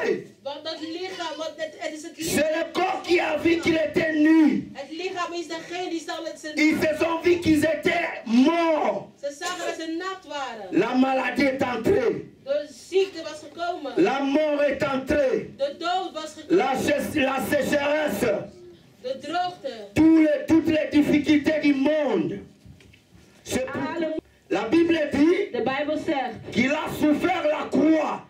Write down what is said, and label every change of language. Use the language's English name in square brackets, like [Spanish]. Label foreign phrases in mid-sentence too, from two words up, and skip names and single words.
[Dutch] Want dat lichaam, want het is het [French] C'est [Dutch] lichaam. [French] le corps qui a vu qu'il était nu. [Dutch] Het lichaam is degene die zal het zijn. [French] Ils se sont vus qu'ils étaient morts. [Dutch] Ze zagen dat ze nat waren. [French] La maladie est entrée. [Dutch] De ziekte was gekomen. [French] La mort est entrée. [Dutch] De dood was gekomen. [French] La sécheresse. [Dutch] De droogte. [French] Toutes les difficultés du monde. C'est pour- La Bible dit [Dutch] De Bijbel zegt [French] qu'il a souffert la croix.